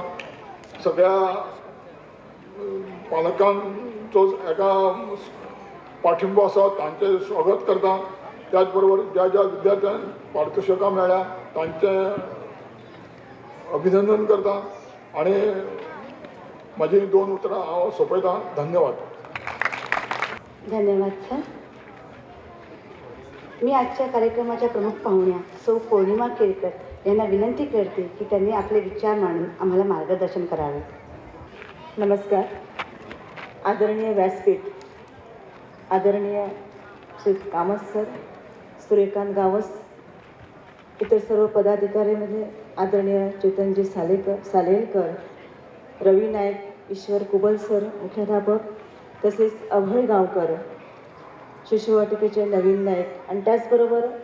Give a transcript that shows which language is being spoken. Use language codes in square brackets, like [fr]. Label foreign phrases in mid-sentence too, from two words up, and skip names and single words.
[kok] सगळ्या पालकांचो एका पाठिंबो आसा तांचें स्वागत करता. त्याच बरोबर ज्या ज्या विद्यार्थ्यांक पारितोषिकां मेळ्ळ्या तांचें अभिनंदन करता आणि माझी 2 उतरां हांव सोंपयतां. धन्यवाद. धन्यवाद सर. [mr] मी आजच्या कार्यक्रमाच्या प्रमुख पाहुण्या सौ पौर्णिमा केळकर यांना विनंती करते की त्यांनी आपले विचार मांडून आम्हाला मार्गदर्शन करावे. नमस्कार. आदरणीय व्यासपीठ, आदरणीय श्री कामत सर, सूर्यकांत गावस, इतर सर्व पदाधिकाऱ्यांमध्ये आदरणीय चेतनजी सालेलकर, रवी नाईक, ईश्वर कुबल सर मुख्याध्यापक, तसेच अभय गावकर, शिशुवाटिकेचे नवीन नायक आणि त्याचबरोबर